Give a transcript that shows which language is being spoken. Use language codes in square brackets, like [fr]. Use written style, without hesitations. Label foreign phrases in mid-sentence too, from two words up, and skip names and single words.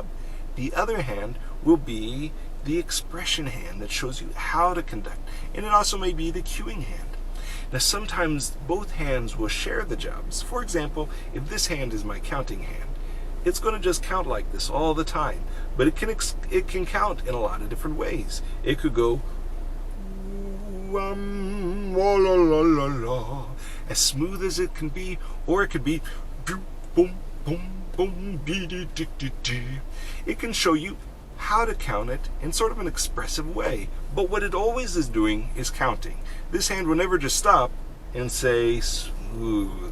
[en] The other hand will be the expression hand that shows you how to conduct. And it also may be the cueing hand. Now sometimes both hands will share the jobs. For example, if this hand is my counting hand, it's going to just count like this all the time. But it can count in a lot of different ways. It could go la la la la la, as smooth as it can be, or it could be boom boom boom dee dee dee dee dee. It can show you how to count it in sort of an expressive way. But what it always is doing is counting. This hand will never just stop and say smooth.